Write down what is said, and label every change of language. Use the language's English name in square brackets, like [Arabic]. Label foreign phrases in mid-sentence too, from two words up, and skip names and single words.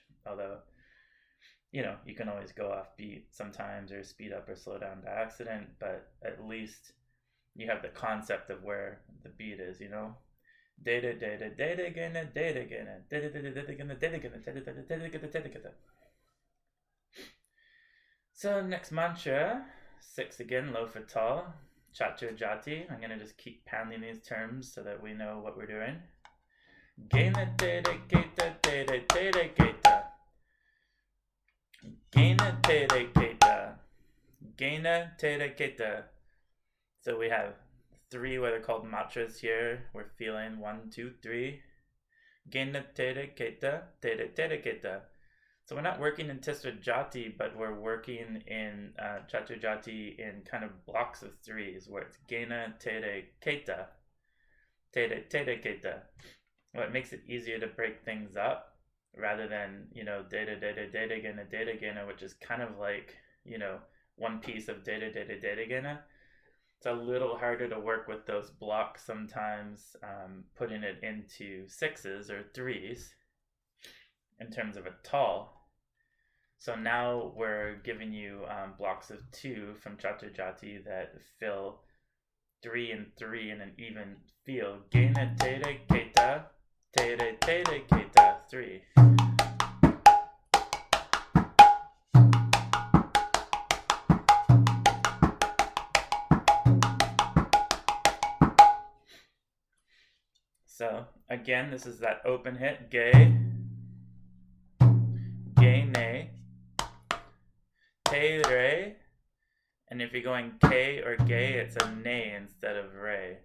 [English] Although, you can always go off beat sometimes, or speed up or slow down by accident, but at least you have the concept of where the beat is, Dere, dere, deregena, deregena, deregena, deregena. So next mantra, 6 again, Lofa taal, [Sanskrit] Catur Jati. [English] I'm going to just keep pounding these terms so that we know what we're doing. Genetere, keta, teretere, keta. Genetere, keta. Genetere, keta. So we have 3 what are called mantras here. We're feeling 1, 2, 3. Genetere, keta, teretere, keta. So we're not working in [Sanskrit] Catur Jati, [English] but we're working in [Sanskrit] Catur Jati [English] in kind of blocks of 3s, where it's gena, tere, keta, teretere, keta. What makes it easier to break things up rather than, deredere, deregena, which is kind of like, one piece of deredere, deregena. It's a little harder to work with those blocks sometimes, putting it into 6s or 3s in terms of a taal. So now we're giving you blocks of 2 from Catur Jati that fill 3 and 3 in an even feel. Genetere, keta, teretere, keta, 3. So again, this is that open hit, ge, gene, tere, and if you're going k or gay, it's a ne instead of re.